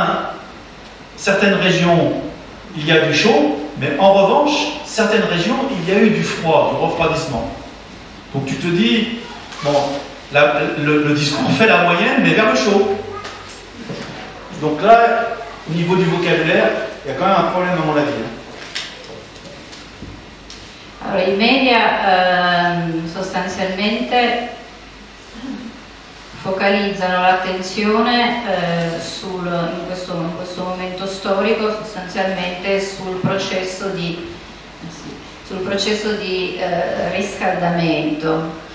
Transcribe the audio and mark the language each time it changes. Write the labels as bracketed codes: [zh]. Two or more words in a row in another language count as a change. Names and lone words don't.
[fr] Donc, certains certaines régions, il y a du chaud, mais en revanche, certaines régions, il y a eu du froid, du refroidissement. Donc tu te dis, bon, le discours fait la moyenne, mais vers le chaud. Donc là, au niveau du vocabulaire, il y a quand même un problème à mon avis. [it] Allora, i media sostanzialmente focalizzano l'attenzione in questo momento storico sostanzialmente sul processo di riscaldamento.